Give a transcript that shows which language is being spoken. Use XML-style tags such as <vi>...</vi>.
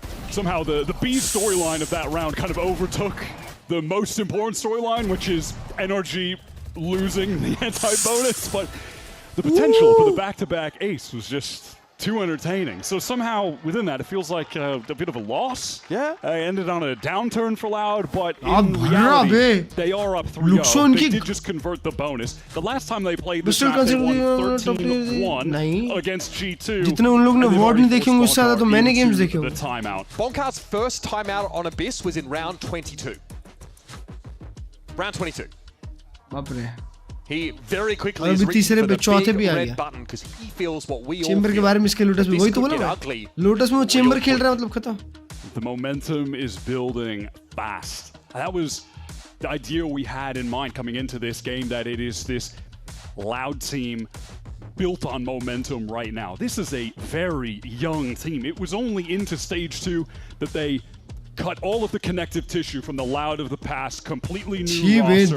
<en>Somehow the B storyline of that round kind of overtook the most important storyline, which is NRG losing the anti-bonus, but the potential for the back-to-back ace was just too entertaining. So somehow within that, it feels like a bit of a loss. Yeah. Ended on a downturn for Loud, but in reality, they are up 3-0. They did just convert the bonus. The last time they played this map, they won 13-1 against G2.</en> <hi>जितने उन लोग ने ward नहीं देखे होंगे उससे ज़्यादा तो मैंने games देखे होंगे.</hi> <en>The timeout. Bonkar's first timeout on Abyss was in round 22. Round 22.</en> <hi>बाप रे</hi> <en>He very quickly is reaching for the big red button because he feels what we all feel.</en> <hi>Chamber के बारे में इसके लोटस में वही तो बोला लोटस में वो चेंबर खेल रहा है मतलब खत्म.</hi> <en>The momentum is building fast. That was the idea we had in mind coming into this game, that it is this Loud team built on momentum right now. This is a very young team. It was only into stage 2 that they cut all of the connective tissue from the Loud of the past, completely new roster.</en>